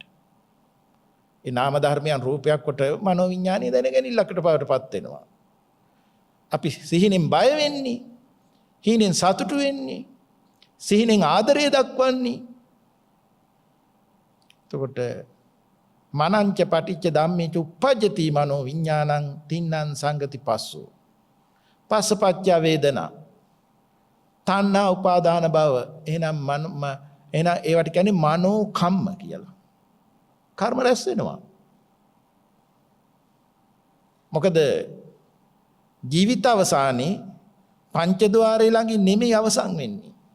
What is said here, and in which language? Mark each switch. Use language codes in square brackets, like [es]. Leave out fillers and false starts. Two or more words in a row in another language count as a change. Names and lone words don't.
[si] ඒ නාම ධර්මයන් රූපයක් කොට මනෝ විඥාණය දැනගැනිල්ලකට පවටපත් වෙනවා. අපි සිහිනෙන් බය වෙන්නේ, හිනෙන් සතුටු වෙන්නේ, සිහිනෙන් ආදරය දක්වන්නේ. [pi] එතකොට මනංච පටිච්ච ධම්මේච uppajjati මනෝ විඥානං තින්නම් සංගති පස්සෝ. පස්සපච්ච වේදනා තණ්හා උපාදාන භව. [si] එහෙනම් ඒවට කියන්නේ [pi] මනෝ කම්ම [si] කියලා. කර්ම රැස් වෙනවා. මොකද ජීවිත අවසානයේ පංචද්වාරය ළඟින් නෙමෙයි අවසන් වෙන්නේ.